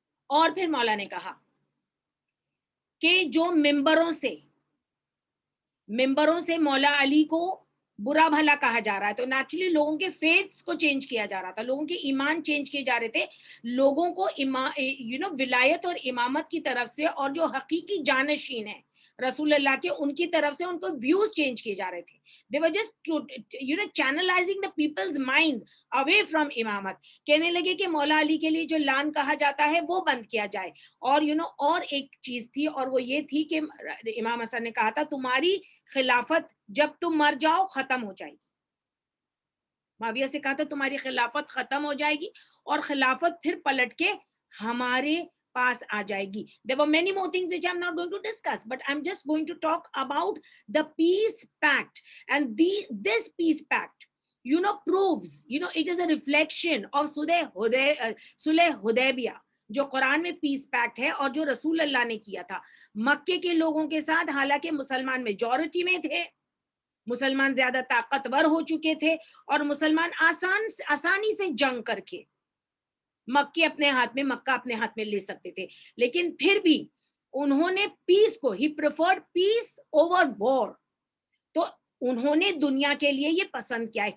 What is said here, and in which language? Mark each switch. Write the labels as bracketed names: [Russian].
[Urdu] اور پھر مولا نے کہا کہ جو ممبروں سے مولا علی کو برا بھلا کہا جا رہا ہے, تو نیچرلی لوگوں کے فیتھس کو چینج کیا جا رہا تھا, لوگوں کے ایمان چینج کیے جا رہے تھے, لوگوں کو ولایت اور امامت کی طرف سے اور جو حقیقی جانشین ہیں رسول اللہ کے ان کی طرف سے ان کو ویوز چینج کیے جا رہے تھے. [English] they were just channelizing the people's minds away from امامت. [Urdu] کہنے لگے کہ مولا علی کے لیے جو لان کہا جاتا ہے وہ بند کیا جائے. اور اور ایک چیز تھی, اور وہ یہ تھی کہ امام حسن نے کہا تھا تمہاری خلافت جب تم مر جاؤ ختم ہو جائے گی. معاویہ سے کہا تھا تمہاری خلافت ختم ہو جائے گی اور خلافت پھر پلٹ کے ہمارے پاس آ جائے گی. [English] There were many more things which I'm not going to discuss, but I'm just going to talk about the peace pact. And this peace pact, proves, it is a reflection of Sulh Hudaybiyah, [Urdu] جو قرآن میں پیس packet ہے اور جو رسول اللہ نے کیا تھا مکے کے لوگوں کے ساتھ. حالانکہ مسلمان میجورٹی میں تھے, مسلمان زیادہ طاقتور ہو چکے تھے, اور مسلمان آسانی سے جنگ کر کے مکہ اپنے ہاتھ میں لے سکتے تھے, لیکن پھر بھی انہوں نے پیس کو, [English] he preferred peace over war, [Urdu] تو انہوں نے دنیا کے لیے یہ پسند کیا.